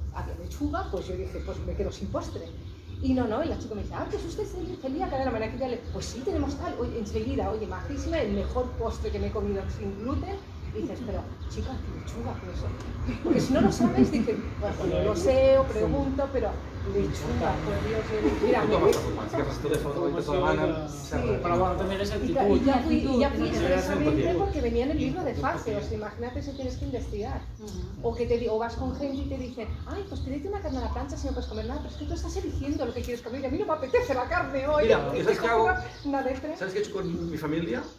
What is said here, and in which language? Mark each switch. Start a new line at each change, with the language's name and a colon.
Spanish: Había lechuga, pues yo dije, pues me quedo sin postre. Y no, y la chica me dice, pues usted celíaca de la manera que ya le... Pues sí, tenemos tal, oye, enseguida, oye, majísima, el mejor postre que me he comido sin gluten, dices, pero chica, qué lechuga, pues eso. Porque si no lo sabes, dices, bueno, no lo sé o pregunto, pero lechuga, por Dios, mira,
Catalan: Tothom està format, que els telèfons te demanen... Però bueno, també és
Spanish: y
Catalan: actitud.
Spanish: ya fui Empatía. expresamente porque venía en el libro de fase, o sea, imagínate si tienes que investigar. O que o vas con gente y te dicen, ay, pues pídete una carne a la plancha si no puedes comer nada, pero es que tú estás eligiendo lo que quieres comer y a mí no me apetece la carne hoy. Mira, ¿sabes qué hago? Una letra. ¿Sabes qué he hecho con mi familia?